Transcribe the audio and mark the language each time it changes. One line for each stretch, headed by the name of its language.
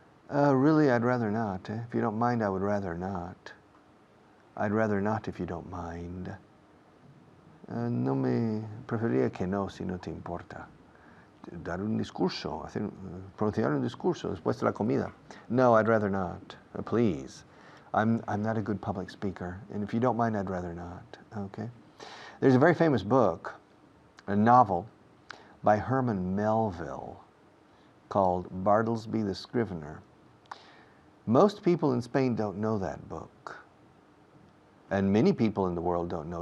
English: Really, I'd rather not. If you don't mind, I would rather not. I'd rather not if you don't mind.
Spanish: No me preferiría que no, si no te importa. Dar un discurso, pronunciar un discurso después de la comida.
English: No, I'd rather not. Please. I'm not a good public speaker, and if you don't mind, I'd rather not. Okay? There's a very famous book, a novel, by Herman Melville called Bartlesby the Scrivener. Most people in Spain don't know that book, and many people in the world don't know.